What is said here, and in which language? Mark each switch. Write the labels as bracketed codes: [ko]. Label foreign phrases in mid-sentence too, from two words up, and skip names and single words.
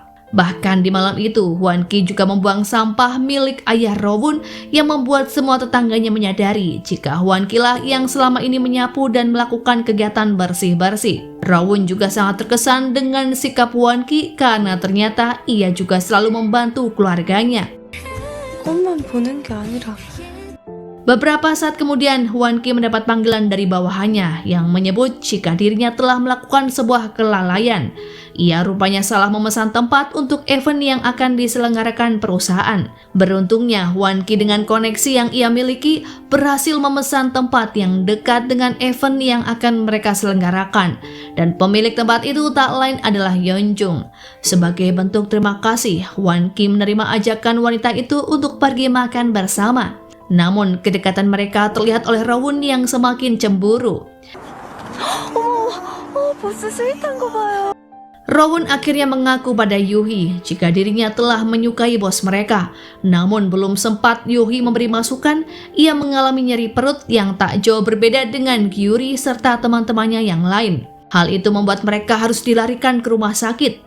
[id] Bahkan di malam itu, Hwan Ki juga membuang sampah milik ayah Rawon yang membuat semua tetangganya menyadari jika Hwan Ki lah yang selama ini menyapu dan melakukan kegiatan bersih-bersih. Rawon juga sangat terkesan dengan sikap Hwan Ki karena ternyata ia juga selalu membantu keluarganya. [ko] 그것만 보는 게 아니라 [id] Beberapa saat kemudian, Hwan Ki mendapat panggilan dari bawahannya yang menyebut jika dirinya telah melakukan sebuah kelalaian. Ia rupanya salah memesan tempat untuk event yang akan diselenggarakan perusahaan. Beruntungnya, Hwan Ki dengan koneksi yang ia miliki berhasil memesan tempat yang dekat dengan event yang akan mereka selenggarakan. Dan pemilik tempat itu tak lain adalah Yeonjung. Sebagai bentuk terima kasih, Hwan Ki menerima ajakan wanita itu untuk pergi makan bersama. Namun kedekatan mereka terlihat oleh Rawon yang semakin cemburu. [ko] 보스 스윗한 거 봐요. [id] Rawon akhirnya mengaku pada Yohee jika dirinya telah menyukai bos mereka. Namun belum sempat Yohee memberi masukan, ia mengalami nyeri perut yang tak jauh berbeda dengan Gyuri serta teman-temannya yang lain. Hal itu membuat mereka harus dilarikan ke rumah sakit.